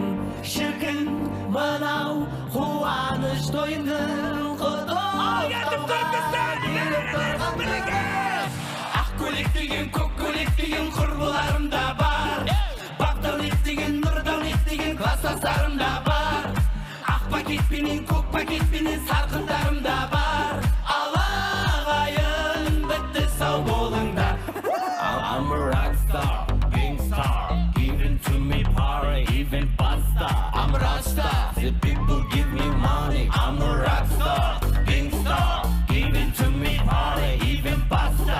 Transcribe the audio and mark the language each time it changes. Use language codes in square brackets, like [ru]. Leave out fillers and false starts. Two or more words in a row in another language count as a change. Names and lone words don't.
[kk] Шіркін мынау қуаныш тойындың, құттықтауға келіп тұрғанды. Ақ көйлек деген, көк көйлек деген құрбыларым да бар. Бақдәулет деген, Нұрдәулет деген класстастарым да бар. Ақ пакетпенен, көк пакетпенен сарқындарым да бар. [en] I'm a rock star, king star, giving to me power, even pasta. I'm a rock star, the people give me money. I'm a rock star, king star, giving to me power, even pasta.